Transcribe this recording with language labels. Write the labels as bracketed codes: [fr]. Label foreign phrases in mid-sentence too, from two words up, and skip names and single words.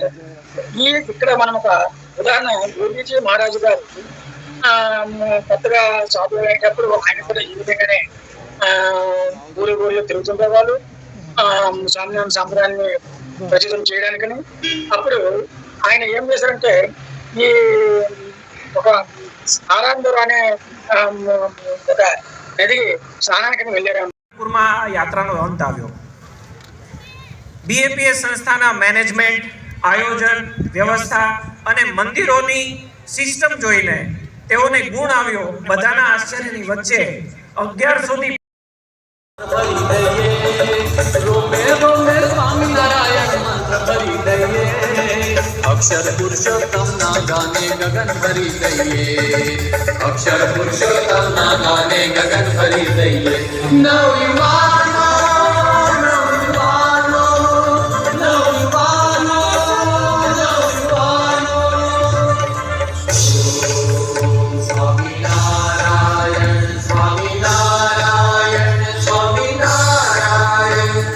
[te] ఇక్కడ మనం ఒక ఉదాహరణ, యోగీజీ మహారాజు గారు కొత్తగా సాధువులు అయినప్పుడు ఆయన కూడా ఈ విధంగానే ఊరు తిరుగుతుండే వాళ్ళు స్వామినారాయణ సాంప్రదాయాన్ని ప్రచురం చేయడానికని. అప్పుడు ఆయన ఏం చేశారంటే ఈ ఒక ఆరాందర్ అనే ఒక [gu] નદી સ્નાનાને [te] వెళ్ళారు. [gu] પૂરમાં યાત્રાનો અંત આવ્યો. બીએપીએસ સંસ્થાના મેનેજમેન્ટ, આયોજન, વ્યવસ્થા અને મંદિરોની સિસ્ટમ જોઈને તેઓને ગુણ આવ્યો. બધાના આશ્ચર્યની વચ્ચે 1100ની અક્ષર પુરુષોત્તમ ના ગાને ગગન ભરી દઈએ, અક્ષર પુરુષોત્તમ ના ગાને ગગન ભરી દઈએ। નવયુવાનો નવયુવાનો નવયુવાનો નવયુવાનો ઓમ સ્વામી નારાયણ સ્વામી નારાયણ સ્વામી નારાયણ।